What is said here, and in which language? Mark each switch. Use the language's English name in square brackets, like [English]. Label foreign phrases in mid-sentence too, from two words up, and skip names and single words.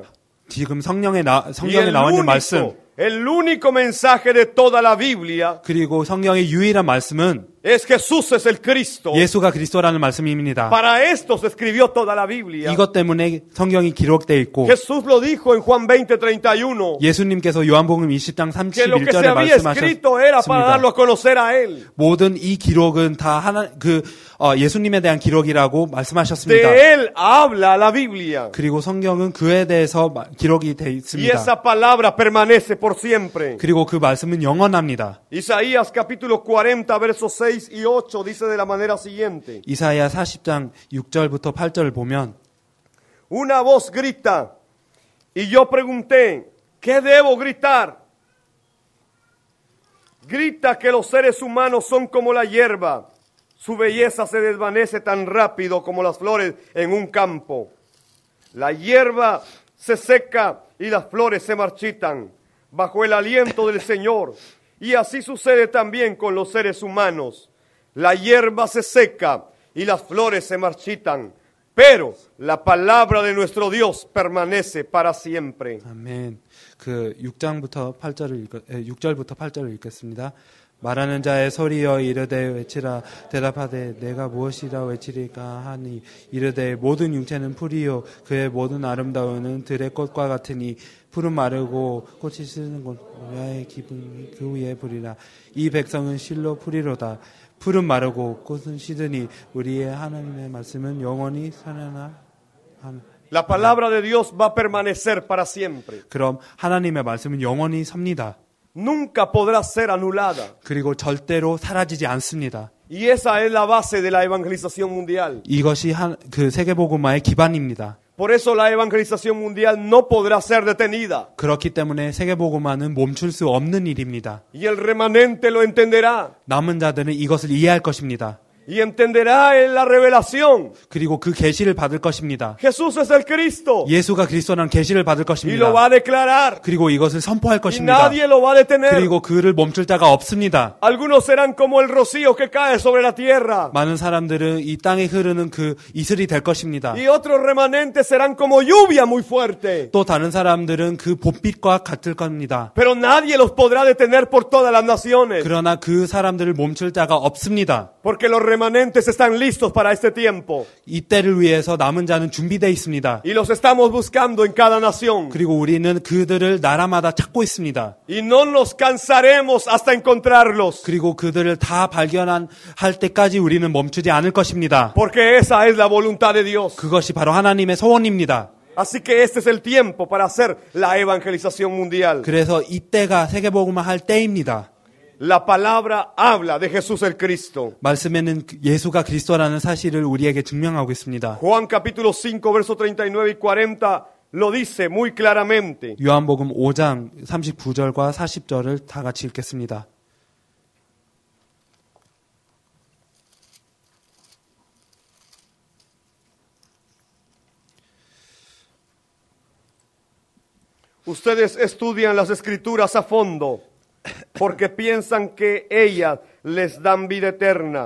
[Korean] 지금 [Spanish] Y [Korean] 성경에 나와 있는 말씀 [Spanish] el único mensaje de toda la Biblia [Korean] 그리고 성경의 유일한 말씀은 [Spanish] es Jesús es el Cristo. [Korean] 예수가 그리스도라는 말씀입니다. [Spanish] Para esto se escribió toda la Biblia. [Korean] 이것 때문에 성경이 기록되어 있고 [Spanish] Jesús lo dijo en Juan 20:31. [Korean] 예수님께서 요한복음 20장 [Spanish] Que lo que se [Korean] 31절에 [Spanish] había escrito era para darlo [Korean] 말씀하셨습니다. [Spanish] a conocer a Él. [Korean] 모든 이 기록은 다 예수님에 대한 기록이라고 말씀하셨습니다. [Spanish] De Él habla la Biblia. [Korean] 그리고 성경은 그에 대해서 기록이 되어 [Spanish] Y [Korean] 있습니다. [Spanish] esa palabra permanece por siempre. [Korean] 그리고 그 말씀은 영원합니다. [Spanish] Isaías capítulo 40 versos 6 y 8 dice de la manera siguiente. [Korean] 이사야 40장 6절부터 8절을 보면 [Spanish] Una voz grita y yo pregunté, ¿qué debo gritar? Grita que los seres humanos son como la hierba. Su belleza se desvanece tan rápido como las flores en un campo. La hierba se seca y las flores se marchitan bajo el aliento del Señor. Y así sucede también con los seres humanos. La hierba se seca y las flores se marchitan, pero la palabra de nuestro Dios permanece para siempre. [Korean] 아멘. 그 6절부터 8절을 읽겠습니다. 말하는 자의 소리여 이르되 외치라 대답하되 내가 무엇이라 외치리까 하니 이르되 모든 육체는 풀이요 그의 모든 아름다움은 들의 꽃과 같으니 풀은 마르고 꽃이 시드는 곳 야의 기분 그 위에 부리라 이 백성은 실로 풀이로다 풀은 마르고 꽃은 시드니 우리의 하나님의 말씀은 영원히 살아나 [Spanish] La palabra de Dios va a permanecer para siempre. [Korean] 그럼 하나님의 말씀은 영원히 섭니다. [Spanish] Nunca podrá ser anulada. [Korean] 그리고 절대로 사라지지 않습니다. [Spanish] Y esa es la base de la evangelización mundial. [Korean] 이것이 그 세계복음화의 기반입니다. [Spanish] Por eso la evangelización mundial no podrá ser detenida. [Korean] 그렇기 때문에 세계복음화는 멈출 수 없는 일입니다. [Spanish] Y el remanente lo entenderá. [Korean] 남은 자들은 이것을 이해할 것입니다. [Spanish] y entenderá en la revelación. [Korean] 그리고 그 계시를 받을 것입니다. [Spanish] Jesús es el Cristo [Korean] 예수가 그리스도라는 계시를 받을 [Spanish] y lo va [Korean] 것입니다. [Spanish] a declarar [Korean] 그리고 이것을 선포할 [Spanish] y [Korean] 것입니다. [Spanish] nadie lo va a detener. [Korean] 그리고 그를 멈출 자가 없습니다. [Spanish] Algunos serán como el rocío que cae sobre la tierra [Korean] 많은 사람들은 이 땅에 흐르는 그 이슬이 될 것입니다. [Spanish] y otros remanentes serán como lluvia muy fuerte. [Korean] 또 다른 사람들은 그 봄빛과 같을 겁니다. [Spanish] Pero nadie los podrá detener por todas las naciones [Korean] 그러나 그 사람들을 멈출 자가 없습니다. [Spanish] porque los remanentes están listos para este tiempo [Korean] 이 때를 위해서 남은 자는 준비되어 있습니다. [Spanish] y los estamos buscando en cada nación [Korean] 그리고 우리는 그들을 나라마다 찾고 있습니다. [Spanish] y no nos cansaremos hasta encontrarlos [Korean] 그리고 그들을 다 할 때까지 우리는 멈추지 않을 것입니다. [Spanish] porque esa es la voluntad de Dios. [Korean] 그것이 바로 하나님의 소원입니다. [Spanish] Así que este es el tiempo para hacer la evangelización mundial. [Korean] 그래서 이때가 세계복음화 할 때입니다. [Spanish] La palabra habla de Jesús el Cristo. [Korean] 말씀에는 예수가 그리스도라는 사실을 우리에게 증명하고 있습니다. [Spanish] Juan capítulo 5 versos 39 y 40 lo dice muy claramente. [Korean] 요한복음 5장 39절과 40절을 다 같이 읽겠습니다. [Spanish] Ustedes estudian las escrituras a fondo porque piensan que ellas les dan vida eterna.